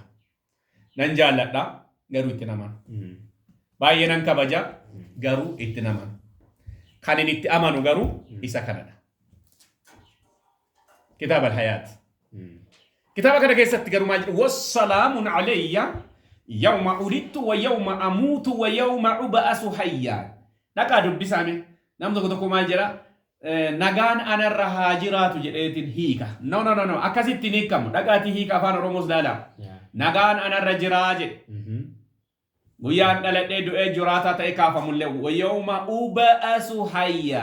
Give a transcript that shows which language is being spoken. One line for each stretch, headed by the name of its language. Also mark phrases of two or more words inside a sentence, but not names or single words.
Oromo: Nan jaalladha garuu itti amanu. Baay'ee nan kabaja garuu itti amanu. Kan inni itti amanu garuu isa kanadha. Kitaaba al-Hayaat. Kitaaba kana keessatti garuu maal jedhu
Arabic: والسلام علي يوم ولدت ويوم أموت ويوم أبعث حيا.
Oromo: Dhaqaa dubbisaame namni tokko maal jedha nagaan anarra haa jiraatu jedheetiin hiika. No akkasitti ni hiikamu. Dhaqaatii hiika afaan Oromoos daala. Nagaan anarra jiraa jedhe. Guyyaan dhaladhee du'ee jiraataa ta'e kaafamullee
Arabic: ويوم أبعث حيا.